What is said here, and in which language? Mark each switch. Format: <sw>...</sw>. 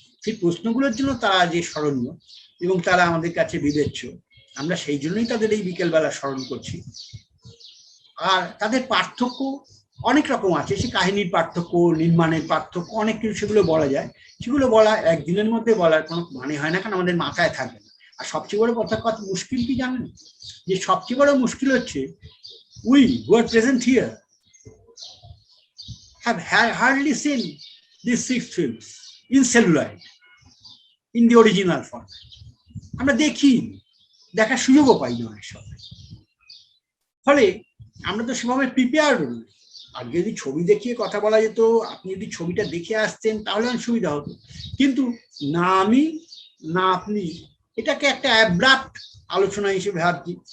<bn>সেই প্রশ্নগুলোর জন্য তারা যে স্মরণীয় এবং তারা আমাদের কাছে বিবেচ্য, আমরা সেই জন্যই তাদের এই বিকেলবেলা স্মরণ করছি। আর তাদের পার্থক্য অনেক রকম আছে, সে কাহিনীর পার্থক্য, নির্মাণের পার্থক্য, অনেক কিছু সেগুলো বলা যায়। সেগুলো বলা একদিনের মধ্যে বলার কোনো মানে হয় না, কারণ আমাদের মাথায় থাকবে না। আর সবচেয়ে বড় কথা মুশকিল কি জানেন, যে সবচেয়ে বড় মুশকিল হচ্ছে</bn> <en>we who are present here have hardly seen these 6 films in celluloid in the original form.</en> <bn>আমরা দেখি, দেখার সুযোগও পাই না অনেক সময়। ফলে আমরা তো সেভাবে প্রিপেয়ার নই। আর যদি ছবি দেখিয়ে কথা বলা যেত, আপনি যদি ছবিটা দেখে আসতেন তাহলে আমার সুবিধা হতো, কিন্তু না আমি না আপনি এটাকে একটা অ্যাব্রাপ্ট আলোচনা হিসেবে ভাবছি।</bn>